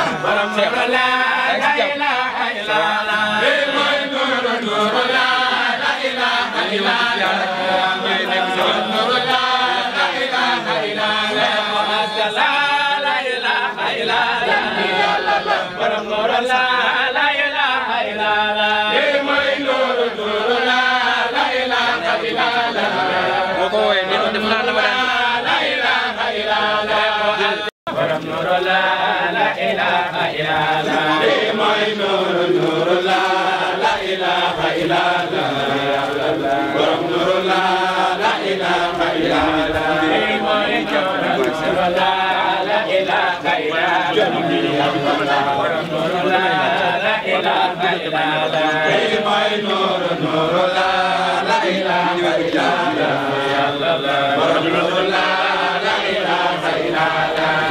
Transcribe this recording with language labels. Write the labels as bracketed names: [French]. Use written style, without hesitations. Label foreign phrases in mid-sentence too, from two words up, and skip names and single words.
[Arabic] إلا الله نور نور لا لا إله إلا الله نور لا لا إله إلا الله لا إله إلا الله نور لا لا إله إلا الله نور نور لا لا إله [Wolof] boo ko woowee nee na def naa la ma daan borom nuru [Arabic] لا إله إلا الله [Wolof] mooy nuru la [Arabic] إله إلا الله [Wolof] borom nuru [Arabic] لا إله إلا الله [Wolof] mooy nuru [Arabic] لا إله إلا الله [Wolof] borom nuru [Arabic] لا إله إلا الله [Wolof] mooy nuru [Arabic] لا إله إلا الله [Wolof] borom nuru [Arabic] لا إله إلا الله